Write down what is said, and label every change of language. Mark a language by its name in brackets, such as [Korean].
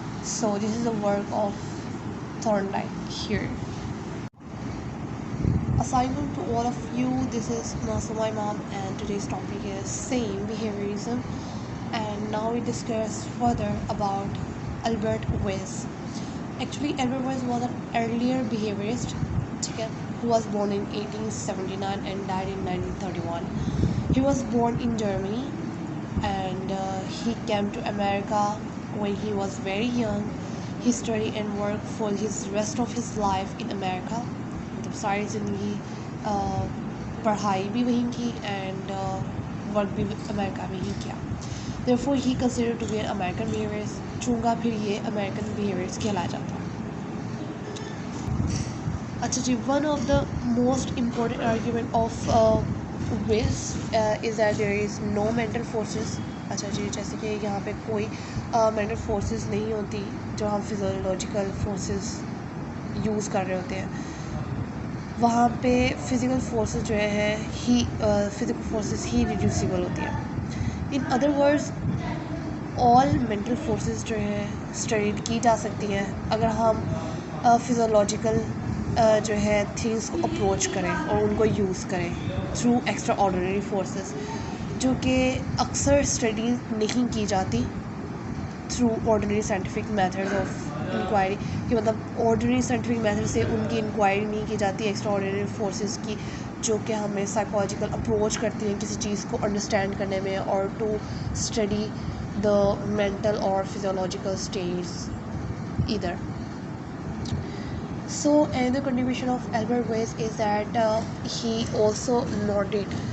[English] So this is the work of Thorndike here. Assignment to all of you, this is Nasuma Imam and today's topic is same behaviorism, and now we discuss further about Albert Weiss. Actually Albert Weiss was an earlier behaviorist who was born in 1879 and died in 1931. He was born in Germany and he came to America when he was very young. He studied and worked for his rest of his life in America. [Urdu] مطلب ساری زندگی پڑھائی بھی وہیں کی and work بھی امریکہ میں ہی کیا. [English] therefore he considered to be an American behaviorist, [Urdu] چونکہ پھر یہ American behaviorist کہلایا جاتا ہے. اچھا جی, [English] one of the most important argument of Weiss is that there is no mental forces. [Urdu] اچھا جی, جیسے کہ یہاں پہ کوئی مینٹل فورسز نہیں ہوتی جو ہم فزیولوجیکل فورسز یوز کر رہے ہوتے ہیں, وہاں پہ فزیکل فورسز جو ہے فزیکل فورسز ہی ریڈیوسیبل ہوتی ہیں. [English] in other words all mental forces [Urdu] جو ہے اسٹڈیڈ کی جا سکتی ہیں اگر ہم فزیولوجیکل جو ہے تھنگس کو اپروچ کریں اور ان کو یوز کریں تھرو ایکسٹرا آرڈینری فورسز, جو کہ اکثر اسٹڈیز نہیں کی جاتی [English] through ordinary scientific methods of inquiry, [Urdu] کہ مطلب آرڈینری سائنٹیفک میتھڈ سے ان کی انکوائری نہیں کی جاتی ایکسٹرا آرڈینری فورسز کی, جو کہ ہمیں سائیکولوجیکل اپروچ کرتی ہیں کسی چیز کو انڈرسٹینڈ کرنے میں اور ٹو اسٹڈی دا مینٹل اور physiological status either. [English] So another contribution of Albert Weiss is that he also noted